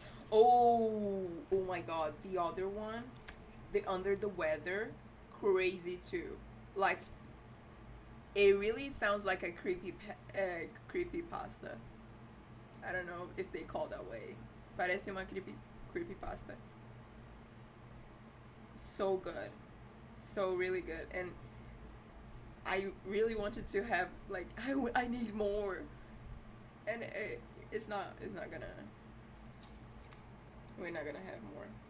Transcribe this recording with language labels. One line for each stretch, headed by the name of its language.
English: Oh my god, the other one, the Under the Weather, crazy too. Like, it really sounds like a creepypasta. I don't know if they call that way.
Portuguese: Parece uma creepypasta.
English: So good. So really good. And I really wanted to have, like, I need more. And it's not gonna, we're not gonna have more.